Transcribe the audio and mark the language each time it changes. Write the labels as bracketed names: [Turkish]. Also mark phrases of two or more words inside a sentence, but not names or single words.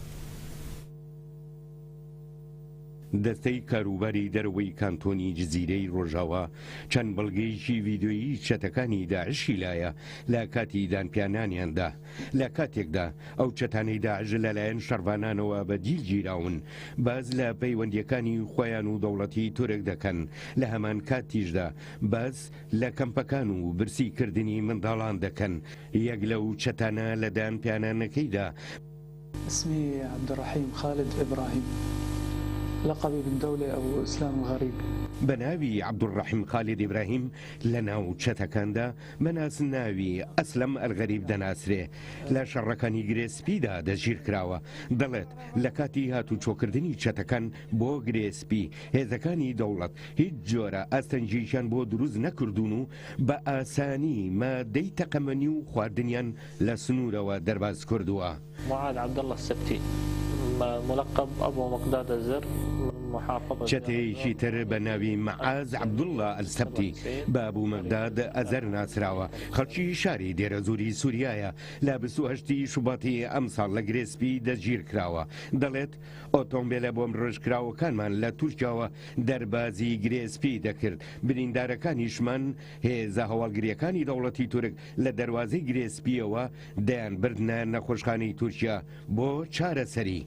[Central Kurdish] دەستەی کاروباری دەرەوەی کانتۆنی جزیرەی ڕۆژاوا چەند بەڵگەیەکی ڤیدیۆیی چەتەکانی داعشی لایە لە کاتی دانپیانانیاندا لە کاتێکدا ئەو چەتانەی داعش لەلایەن شەڕڤانانەوە بەجیل گیراون باز لە پەیوەندیەکانی خۆیان و دەوڵەتی تورک دەکەن لە هەمان کاتیشدا باز لە کەمپەکان و برسیکردنی منداڵان دەکەن یەک لەو چەتانە لە دانپیانانەکەیدا. [Arabic] اسمي عبد الرحيم خالد إبراهيم، لقبي بالدولة أبو إسلام الغريب. [Central Kurdish] بناوي عبد الرحيم خالد إبراهيم لناو چەتەکاندا بەناس ناوی ئەسلەم ئەلغەریب دەناسرێ لە شەڕەکانی گرێسپیدا دەژیر کراوە دەڵێت لە کاتی هاتوو چۆکردنی چەتەکان بۆ گرێسپی هێزەکانی دەوڵەت هیچ جۆرە ئاستەنجیشان بۆ دروست نەکردوون و بە ئاسانی مادەی تەقەمەنی و خواردنیان لە سنوورەوە دەرباز کردووە. [Arabic] معاذ عبد الله السبتي ملقب أبو مقداد الزر [Central Kurdish] چەتەیەکی تر بە ناوی مەعاز عەبدوڵڵا ئەلسەبتی بە ئەبوو مەقداد ئەزەر ناسراوە خەڵکی شاری دێرەزووری سووریایە لە 28 شوباتی ئەم ساڵ لە گرێسپی دەستگیر کراوە دەڵێت ئۆتۆمبیلە بۆم ڕژکراوەکانمان لە تورکیاوە دەربازی گرێسپی دەکرد بریندارەکانیشمان هێزە هەواڵگریەکانی دەوڵەتی تورک لە دەروازەی گرێسپیەوە دەیان بردنە نەخۆشخانەی تورکیا بۆ چارەسەری.